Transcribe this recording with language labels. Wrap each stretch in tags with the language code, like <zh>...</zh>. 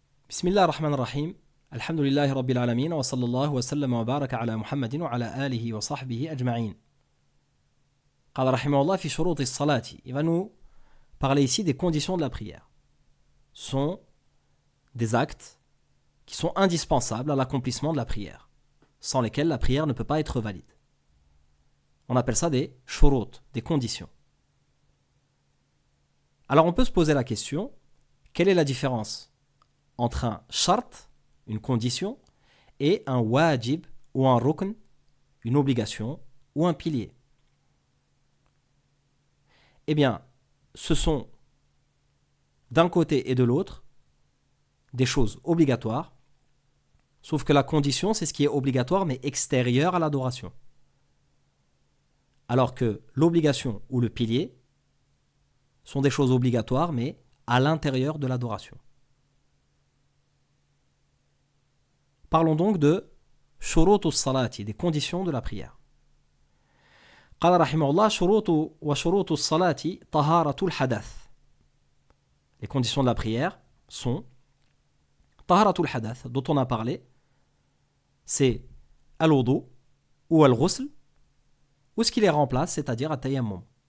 <ar>بسم الله الرحمن الرحيم الحمد لله رب العالمين وصلى الله وسلم وبارك على محمد وعلى آله وصحبه أجمعين. قال رحمه الله في شروط الصلاة.</ar> <fr>Il va nous parler ici des conditions de la prière. Ce sont des actes qui sont indispensables à l'accomplissement de la prière, sans lesquels la prière ne peut pas être valide. On appelle ça des shurut, des conditions. Alors on peut se poser la question, quelle est la différence entre un shart, une condition, et un wajib ou un rukn, une obligation ou un pilier? Eh bien, ce sont d'un côté et de l'autre des choses obligatoires, sauf que la condition, c'est ce qui est obligatoire mais extérieur à l'adoration. Alors que l'obligation ou le pilier sont des choses obligatoires mais à l'intérieur de l'adoration. Parlons donc de</fr> <ar>shurutus salati,</ar> <fr>des conditions de la prière.</fr> <ar>قال رحمه الله شروط وشروط الصلاة طهارة الحدث.</ar> <fr>Les conditions de la prière sont</fr> <ar>طهارة الحدث,</ar> <fr>dont on a parlé, c'est al-wudu ou al-ghusl, ou ce qui les remplace, c'est-à-dire at-tayammum.</fr>